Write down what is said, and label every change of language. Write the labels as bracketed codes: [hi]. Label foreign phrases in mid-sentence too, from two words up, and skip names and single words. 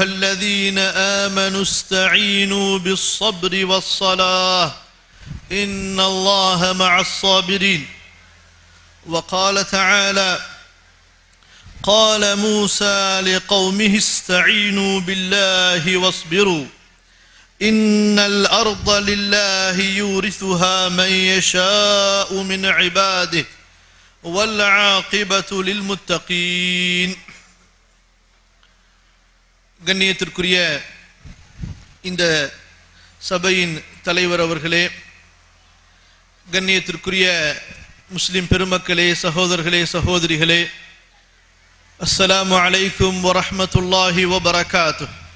[ar] الذين آمنوا استعينوا بالصبر والصلاة إن الله مع الصابرين وقال تعالى قال موسى لقومه استعينوا بالله واصبروا إن الأرض لله يورثها من يشاء من عباده والعاقبة للمتقين [ta] கண்ணியத்திற்குரிய இந்த சபையின் தலைவர் அவர்களே, கண்ணியத்திற்குரிய முஸ்லிம் பெருமக்களே, சகோதரர்களே, சகோதரிகளே, [ar] السلام عليكم ورحمة الله وبركاته.